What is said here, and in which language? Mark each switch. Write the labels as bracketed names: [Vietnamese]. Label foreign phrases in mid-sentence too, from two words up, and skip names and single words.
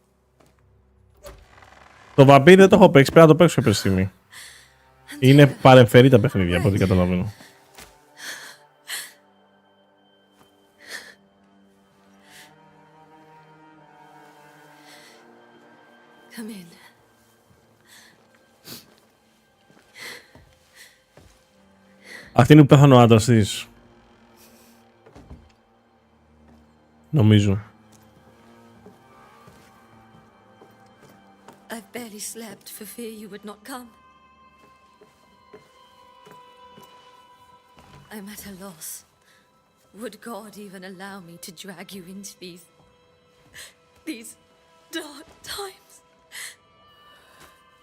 [Greek] Το βαμπύρι δεν το έχω παίξει, πρέπει να το παίξω κάποια στιγμή. Είναι παρεμφερή τα παιχνίδια, από ό,τι καταλαβαίνω. [English] Come in. [Greek] Αυτή είναι που πέθανε ο άντρας της. Νομίζω. [English] I've barely slept for fear you would not come. I'm at a loss. Would God even allow me to drag you into these dark times?